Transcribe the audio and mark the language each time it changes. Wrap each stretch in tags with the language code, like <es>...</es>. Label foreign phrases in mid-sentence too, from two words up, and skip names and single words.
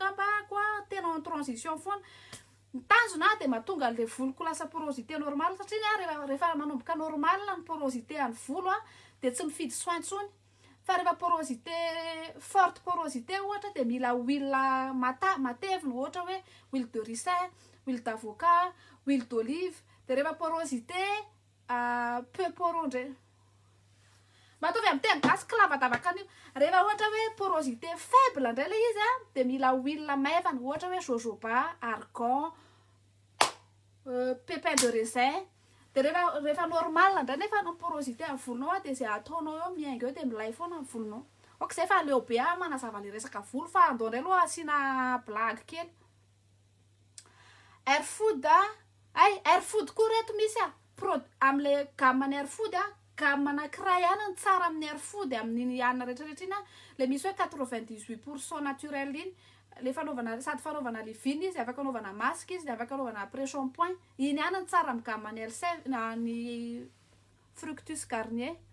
<mg>ngamba koa tena</mg> <fr>en transition</fr> <mg>foana ny tanjona de mahatonga le voloko lasa</mg> <fr>porosité normale</fr> <mg>satria rehefa manomboka normal ny porosité any volo de tsy mifidy soin tsony fa rehefa</mg> <fr>porosité forte porosité</fr> <mg>ohatra de mila huile matevina ohatra hoe</mg> <fr>huile de ricin, huile d'avocat, huile d'olive de</fr> <mg>rehefa</mg> <fr>porosité peu</fr> <mg>porondre matovy amin'ny teny gasy kilavadavaka an'io rehefa ohatra hoe</mg> <fr>porosité faible</fr> <mg>indray le izy de mila huile maivana ohatra hoe jojoba, argan,</mg> <fr>pépin de raisin</fr> <mg>de rehefa normal indray nefa no porosité amin'ny volonao de zay ataonao eo miainga eo de milay foana amin'ny volonao ok zay fa leo be manazava le resaka volo fa andao indray aloha asina blague kely Airfood Airfood koa reto misy am'le gamme Airfood gamme anankiray ihany ny tsara amin'ny Airfood amin'ny anina rehetrarehetra iny le misy hoe 98% naturel iny le fanaovana sady fanaovana livine izy afaka anaovana masque izy de afaka anaovana</mg> <fr>après shampoing</fr> <mg>iny ihany ny tsara amin'ny gamme ny L7 ny Fructus Garnier</mg>